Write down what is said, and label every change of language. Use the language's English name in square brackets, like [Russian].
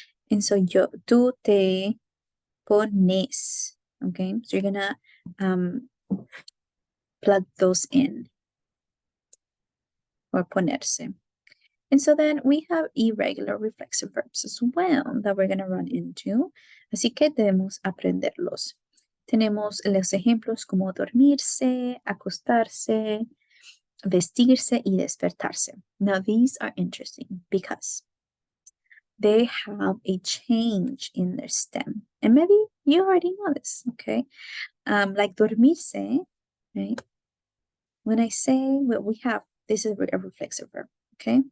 [English] And so [Spanish] yo, tú te pones, okay? [English] So you're gonna plug those in, or ponerse. And so then we have irregular reflexive verbs as well that we're gonna run into. [Spanish] Así que debemos aprenderlos. Tenemos los ejemplos como dormirse, acostarse, vestirse y despertarse. [English] Now these are interesting because they have a change in their stem. And maybe you already know this, okay? Like dormirse, right? When I say what we have, this is a reflexive verb, okay?